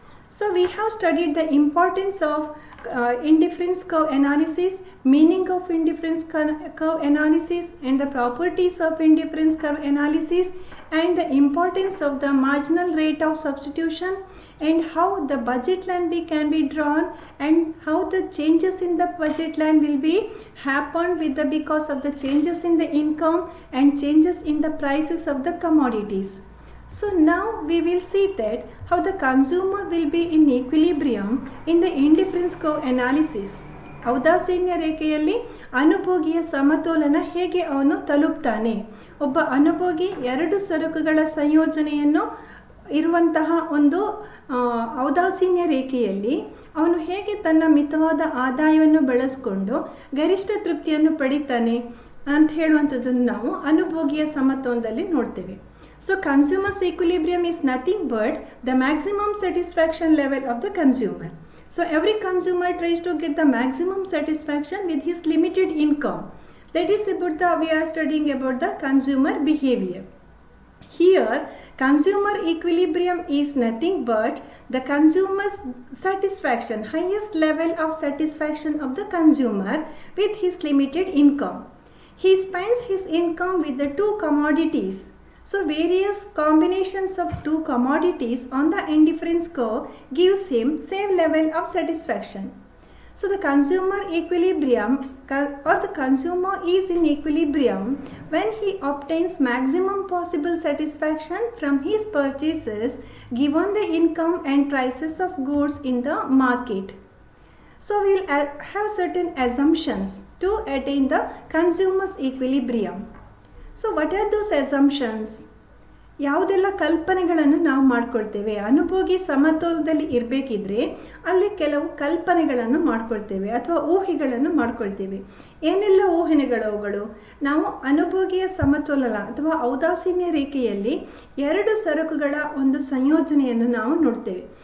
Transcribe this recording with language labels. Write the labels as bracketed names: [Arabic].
[English] So we have studied the importance of indifference curve analysis, meaning of indifference curve analysis, and the properties of indifference curve analysis, and the importance of the marginal rate of substitution, and how the budget line can be drawn, and how the changes in the budget line will be happened because of the changes in the income and changes in the prices of the commodities. So now we will see that how the consumer will be in equilibrium in the indifference curve analysis. [Kannada] ಔದಾಸೀನ್ಯ ರೇಖೆಯಲ್ಲಿ ಅನುಭೋಗಿಯ ಸಮತೋಲನ ಹೇಗೆ ಅವನು ತಲುಪ್ತಾನೆ. ಒಬ್ಬ ಅನುಭೋಗಿ ಎರಡು ಸರಕುಗಳ ಸಂಯೋಜನೆಯನ್ನು ಇರುವಂತಹ ಒಂದು ಔದಾಸೀನ್ಯ ರೇಖೆಯಲ್ಲಿ ಅವನು ಹೇಗೆ ತನ್ನ ಮಿತವಾದ ಆದಾಯವನ್ನು ಬಳಸಿಕೊಂಡು ಗರಿಷ್ಠ ತೃಪ್ತಿಯನ್ನು ಪಡಿತಾನೆ ಅಂತ ಹೇಳುವಂಥದ್ದನ್ನು ನಾವು ಅನುಭೋಗಿಯ ಸಮತೋಲನದಲ್ಲಿ ನೋಡ್ತೇವೆ. [English] So consumer's equilibrium is nothing but the maximum satisfaction level of the consumer. So every consumer tries to get the maximum satisfaction with his limited income. That is we are studying about the consumer behavior. Here consumer equilibrium is nothing but the consumer's satisfaction, highest level of satisfaction of the consumer with his limited income. He spends his income with the two commodities. So various combinations of two commodities on the indifference curve gives him same level of satisfaction. So the consumer equilibrium or the consumer is in equilibrium when he obtains maximum possible satisfaction from his purchases given the income and prices of goods in the market. So we will have certain assumptions to attain the consumer's equilibrium. So what are those assumptions? [Kannada] ಯಾವುದೆಲ್ಲ ಕಲ್ಪನೆಗಳನ್ನು ನಾವು ಮಾಡ್ಕೊಳ್ತೇವೆ. ಅನುಭೋಗಿ ಸಮತೋಲನದಲ್ಲಿ ಇರಬೇಕಿದ್ರೆ ಅಲ್ಲಿ ಕೆಲವು ಕಲ್ಪನೆಗಳನ್ನು ಮಾಡ್ಕೊಳ್ತೇವೆ ಅಥವಾ ಊಹೆಗಳನ್ನು ಮಾಡ್ಕೊಳ್ತೇವೆ. ಏನೆಲ್ಲ ಊಹೆಗಳು? ನಾವು ಅನುಭೋಗಿಯ ಸಮತೋಲನ ಅಥವಾ ಔದಾಸೀನ್ಯ ರೇಖೆಯಲ್ಲಿ ಎರಡು ಸರಕುಗಳ ಒಂದು ಸಂಯೋಜನೆಯನ್ನು ನಾವು ನೋಡ್ತೇವೆ.